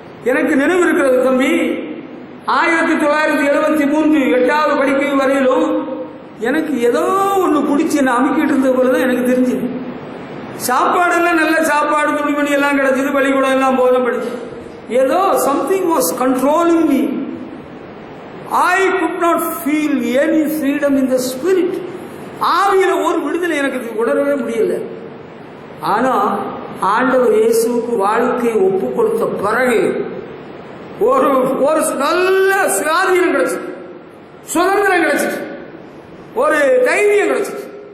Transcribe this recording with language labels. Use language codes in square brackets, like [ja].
[ta] எனக்கு நினைவு இருக்கிறது தம்பி, 1973 8வது படிக்கை வரையிலும் எனக்கு ஏதோ ஒன்று குடிச்சு என்ன அமுக்கிட்டு இருந்த போலதான் எனக்கு தெரிஞ்சது. சாப்பாடெல்லாம் நல்ல சாப்பாடு, துணிமணி எல்லாம் கிடைச்சது, பள்ளிக்கூடம் எல்லாம் போன படிச்சு, ஏதோ [en] Something was controlling me. I could not feel any freedom in the spirit. [ta] ஆவியில ஒரு விடுதலை எனக்கு உணரவே முடியல. ஆனா ஆண்டவர் இயேசுவுக்கு வாழ்க்கையை ஒப்பு கொடுத்த பிறகு ஒரு ஒரு நல்ல சுயாதீனம் கிடைச்சிட்டு, சுதந்திரம் கிடைச்சிட்டு, ஒரு தைரியம் கிடைச்சிட்டு.